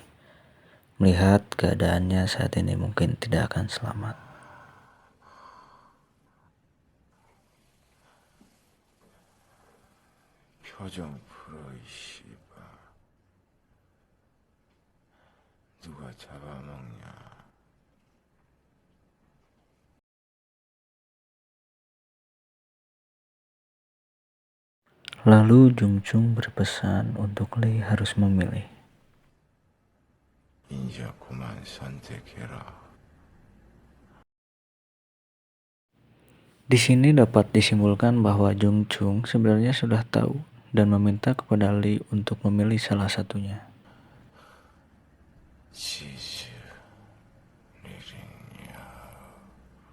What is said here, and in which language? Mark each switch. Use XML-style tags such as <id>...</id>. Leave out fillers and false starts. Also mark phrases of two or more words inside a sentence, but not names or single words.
<id>Melihat keadaannya saat ini mungkin tidak akan selamat.</id> <ko>표정 풀어 이 씨발. 누가 잡아먹냐?</ko> <id>Lalu Jung Chung berpesan untuk Lee harus memilih.</id> <ko>이제 그만 선택해라.</ko> <id>Di sini dapat disimpulkan bahwa Jung Chung sebenarnya sudah tahu dan meminta kepada Lee untuk memilih salah satunya. 지지 리링야.</id>